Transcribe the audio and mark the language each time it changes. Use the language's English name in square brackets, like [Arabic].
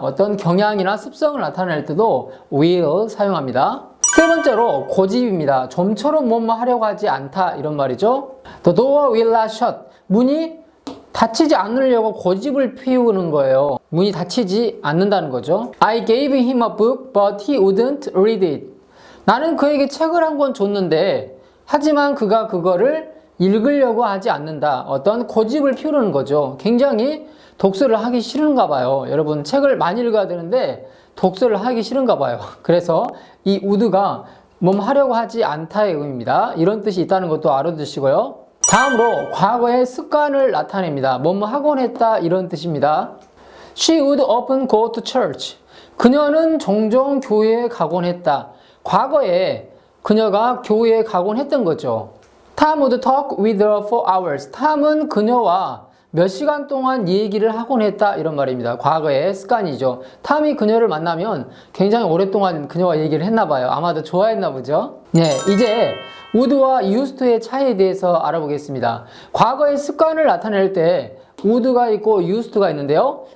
[Korean] 어떤 경향이나 습성을 나타낼 때도 will 사용합니다. 세 번째로 고집입니다. 좀처럼 뭐뭐 하려고 하지 않다 이런 말이죠. [English] The door will not shut. [Korean] 문이 닫히지 않으려고 고집을 피우는 거예요. 문이 닫히지 않는다는 거죠. [English] I gave him a book, but he wouldn't read it. [Korean] 나는 그에게 책을 한 권 줬는데 하지만 그가 그거를 읽으려고 하지 않는다. 어떤 고집을 피우는 거죠. 굉장히 독서를 하기 싫은가 봐요. 여러분 책을 많이 읽어야 되는데 독서를 하기 싫은가 봐요. 그래서 이 would가 뭐 하려고 하지 않다의 의미입니다. 이런 뜻이 있다는 것도 알아두시고요. 다음으로 과거의 습관을 나타냅니다. 뭐뭐 하곤 했다 이런 뜻입니다. [English] She would often go to church. [Korean] 그녀는 종종 교회에 가곤 했다. 과거에 그녀가 교회에 가곤 했던 거죠. [English] Tom would talk with her for hours. [Korean] 탐은 그녀와 몇 시간 동안 얘기를 하곤 했다 이런 말입니다. 과거의 습관이죠. 탐이 그녀를 만나면 굉장히 오랫동안 그녀와 얘기를 했나 봐요. 아마도 좋아했나 보죠. 네, 이제 would와 used의 차이에 대해서 알아보겠습니다. 과거의 습관을 나타낼 때 would가 있고 used가 있는데요.